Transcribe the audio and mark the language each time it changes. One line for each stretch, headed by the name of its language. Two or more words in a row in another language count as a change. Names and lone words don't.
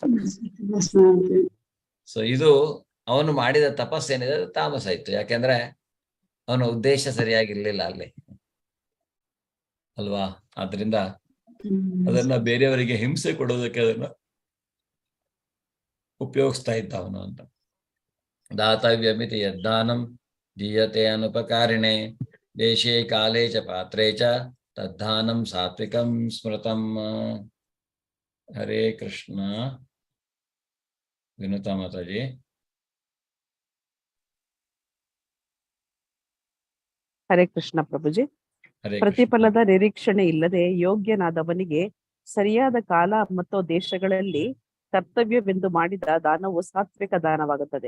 Kannada: ಸೊ ಇದು ಅವನು ಮಾಡಿದ ತಪಸ್ಸೇನಿದೆ ಅದು ತಾಮಸ ಇತ್ತು. ಯಾಕೆಂದ್ರೆ ಅವನ ಉದ್ದೇಶ ಸರಿಯಾಗಿರ್ಲಿಲ್ಲ ಅಲ್ಲಿ ಅಲ್ವಾ? ಆದ್ರಿಂದ ಅದನ್ನ ಬೇರೆಯವರಿಗೆ ಹಿಂಸೆ ಕೊಡೋದಕ್ಕೆ ಅದನ್ನ ಉಪಯೋಗಿಸ್ತಾ ಇದ್ದ ಅವನು ಅಂತ.
Sanskrit: ದಾತವ್ಯಮಿತಿ ಯದ್ದಾನಂ ದೀಯತೆ ಅನುಪಕಾರಿಣೆ ದೇಶೇ ಕಾಲೇ ಚ ಪಾತ್ರೇ ಚ ತದ್ದಾನಂ ಸಾತ್ವಿಕಂ ಸ್ಮೃತಂ.
Kannada: ಹರೇ ಕೃಷ್ಣ. ವಿನುತಾ ಮಾತಾಜಿ. ಹರೇ ಕೃಷ್ಣ ಪ್ರಭುಜಿ. ಪ್ರತಿಫಲದ ನಿರೀಕ್ಷಣೆ ಇಲ್ಲದೆ ಯೋಗ್ಯನಾದವನಿಗೆ ಸರಿಯಾದ ಕಾಲ ಮತ್ತು ದೇಶಗಳಲ್ಲಿ ಕರ್ತವ್ಯವೆಂದು ಮಾಡಿದ ದಾನವು ಸಾತ್ವಿಕ ದಾನವಾಗುತ್ತದೆ.